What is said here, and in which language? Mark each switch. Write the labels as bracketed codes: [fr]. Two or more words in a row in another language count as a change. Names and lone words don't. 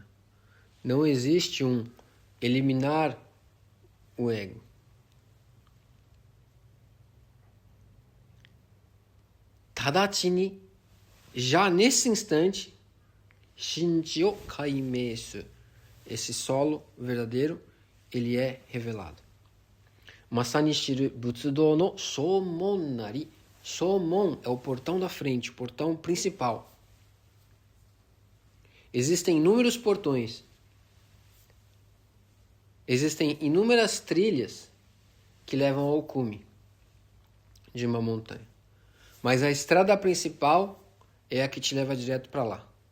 [pt] Não existe um eliminar o ego. [ja] 直ちに, [pt] já nesse instante, [ja] 心地を開明す, [pt] esse solo verdadeiro, ele é revelado. [ja] 正に知る仏道の正門なり. [pt] Shomon é o portão da frente, o portão principal. Existem inúmeros portões. Existem inúmeras trilhas que levam ao cume de uma montanha. Mas a estrada principal é a que te leva direto para lá.